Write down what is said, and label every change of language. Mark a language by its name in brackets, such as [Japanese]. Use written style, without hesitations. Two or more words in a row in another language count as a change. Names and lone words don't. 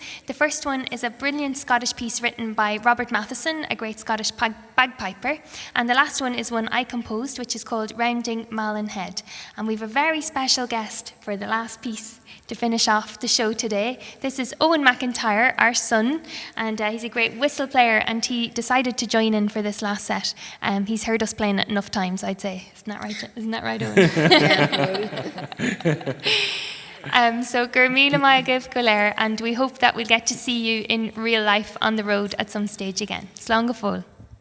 [English] The first one is a brilliant Scottish piece written by Robert Matheson, a great Scottish bagpiper, and the last one is one I composed, which is called Rounding Malin Head. And we have a very special guest for the last piece to finish off the show today. This is Owen McIntyre, our son, and he's a great whistle player, and he decided to join in for this last set. He's heard us playing it enough times, I'd say. Isn't that right, Owen? [Irish] So gur míle maigah go léir, [English] and we hope that we'll get to see you in real life on the road at some stage again. [Irish] Slán go fóill.